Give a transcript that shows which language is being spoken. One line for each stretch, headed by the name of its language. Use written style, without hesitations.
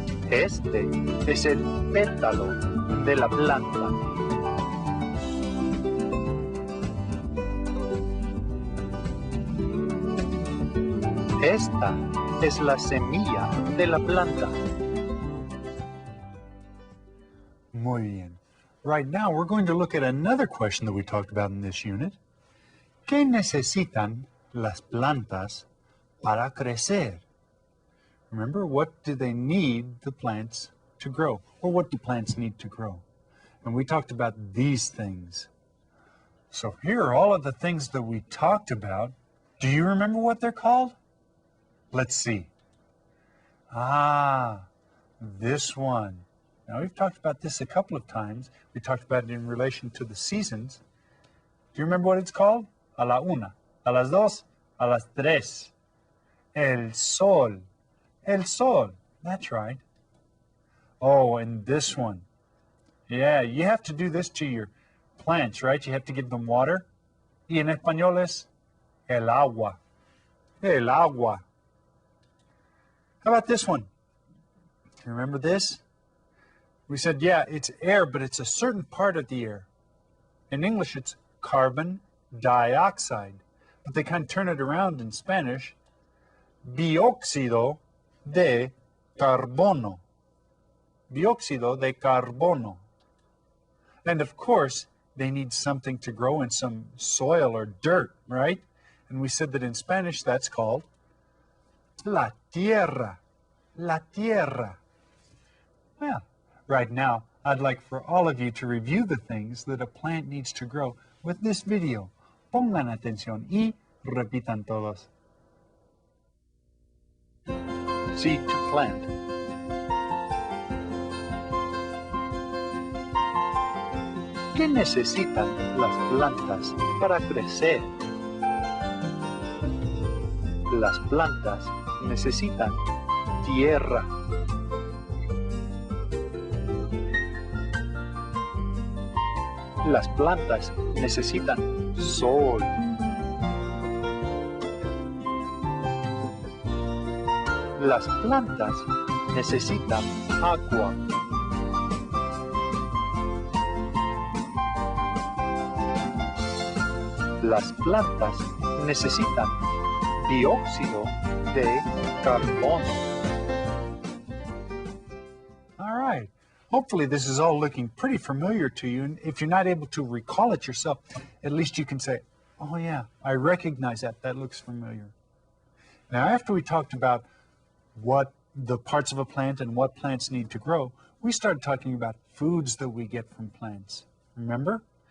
Spanish: Este es el pétalo de la planta. Esta es la semilla de la planta. Muy bien.
English: Right now we're going to look at another question that we talked about in this unit.
Spanish: ¿Qué necesitan las plantas para crecer?
English: Remember, what do they need the plants to grow? Or what do plants need to grow? And we talked about these things. So here are all of the things that we talked about. Do you remember what they're called? Let's see. Ah, this one. Now, we've talked about this a couple of times. We talked about it in relation to the seasons. Do you remember what it's called?
Spanish: A la una, a las dos, a las tres. El sol. El sol.
English: That's right. Oh, and this one. Yeah, you have to do this to your plants, right? You have to give them water.
Spanish: Y en español es el agua. El agua.
English: How about this one? Do you remember this? We said, yeah, it's air, but it's a certain part of the air. In English, it's carbon dioxide. But they kind of turn it around in Spanish. Dióxido de carbono. Dióxido de carbono. And of course, they need something to grow in, some soil or dirt, right? And we said that in Spanish, that's called la tierra. La tierra. Well, right now, I'd like for all of you to review the things that a plant needs to grow with this video.
Spanish: Pongan atención y repitan todos.
English: Seed to plant.
Spanish: ¿Qué necesitan las plantas para crecer? Las plantas necesitan tierra. Las plantas necesitan sol. Las plantas necesitan agua. Las plantas necesitan dióxido de carbono.
English: All right. Hopefully this is all looking pretty familiar to you. And if you're not able to recall it yourself, at least you can say, oh yeah, I recognize that. That looks familiar. Now, after we talked about what the parts of a plant and what plants need to grow, we started talking about foods that we get from plants. Remember?